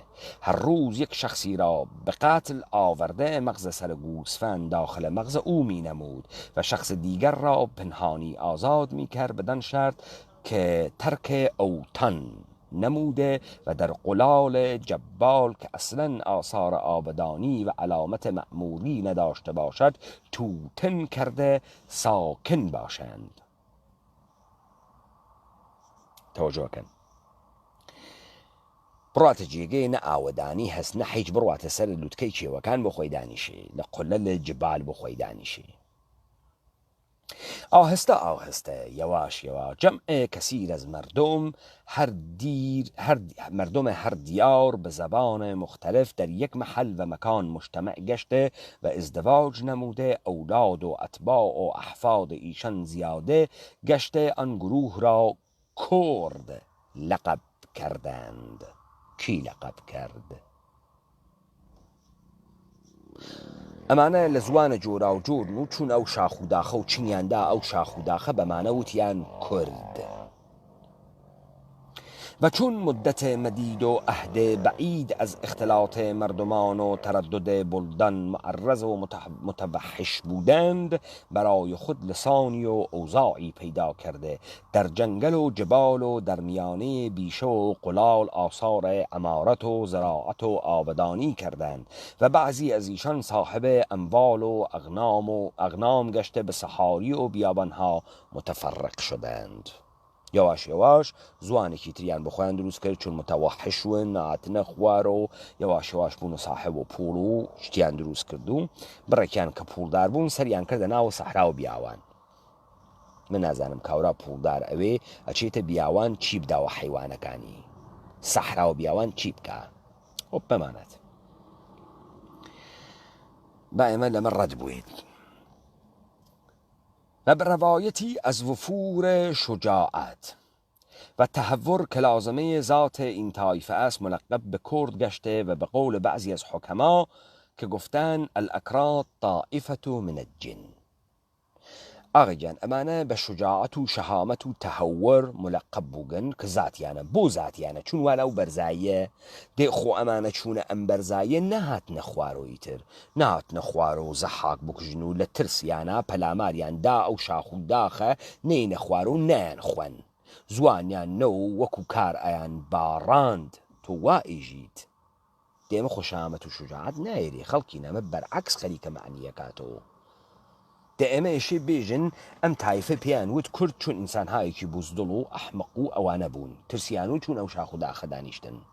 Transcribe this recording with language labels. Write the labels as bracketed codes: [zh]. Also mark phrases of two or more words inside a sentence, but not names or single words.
[fa] هر روز یک شخصی را به قتل آورده مغز سر گوسفند داخل مغز او می نمود و شخص دیگر را پنهانی آزاد می کرد بدان شرط که ترک اوطان نموده و در قلال جبال که اصلا آثار آبدانی و علامت مأموری نداشته باشد توتن کرده ساکن باشند. توجه کن. [ckb] بڕاتە جێگەی نە ئاوەدانی هەست نە هیچ بڕاتە سەر لوتکەی کێوەکان بۆ خۆی دانیشێ لە قولە لە جبال بۆ خۆی دانیشێ. [fa] آهسته یواش جمع کثیر از مردم هر دیار به زبان مختلف در یک محل و مکان مجتمع گشته و ازدواج نموده، اولاد و اتباع و احفاد ایشان زیاده گشته آن گروه را کرد لقب کردند. کی لقب کرد؟ [ckb] ئەمانە لە زوانە جۆرا و جۆرن و چون ئەو شاخ و داخە و چنیاندا ئەو شاخ و داخە بەمانە وتیان کورد. [fa] و چون مدت مدید و عهد بعید از اختلاط مردمان و تردد بلدان معرض و متوحش بودند، برای خود لسانی و اوضاعی پیدا کرده، در جنگل و جبال و در میانه بیشه و قلال آثار عمارت و زراعت و آبدانی کردند و بعضی از ایشان صاحب اموال و اغنام گشته به صحاری و بیابانها متفرق شدند. [ckb] یواش زوانێکی تریان بۆ خۆیان دروست کرد چون متەوەحشون هاتنە خوار و یواش بوون و صاحب و پوڵ و شتیان دروست کرد و بڕێکیان کە پوڵدار بوون سەریان کردە ناو سەحرا و بیاوان. من نازانم کاورا پوڵدار ئەوێ ئەچێتە بیاوان چی بداوە حیوانەکانی سەحرا و بیاوان چی بکە؟ خۆ بمانێت با ئێمە لەمە ڕەت بووین. [fa] و به روایتی از وفور شجاعت و تهور که لازمه ذات این طایفه است ملقب به کرد گشته و به قول بعضی از حکما که گفتن [ar] الاکراد طائفة من الجن، [ckb] ئاغاجان ئەمانە بە شجاعەت و شەهامەت و تەهەور ملەقەب بووگن کە زاتیانە بۆ زاتیانە چون وا لەو بەرزاییە دێ خۆ ئەمانە چوونە ئەم بەرزاییە نەهاتنە خوارەوەی تر نهاتنە خوارە و زەحاک بکوژن و لە ترسیانە پەلاماریان دا ئەو شاخ و داخە نەینە خوارە و نەیان خوێن زوانیان نە و وەکو کار ئەیان باڕاند تۆ وا ئیژیت دێمە خۆشامەت و شجاعەت نایێری خەڵکی نەمە بەرعەکس خەریکە معنیەکاتەوە دە ئێمە ئێشێ بێژن ئەم تایفە پێیان وت کورد چون ئینسانهایەکی بوزدڵ و ئەحمق و ئەوانە بوون ترسیان و چون ئەو شاخ و داخە دانیشتن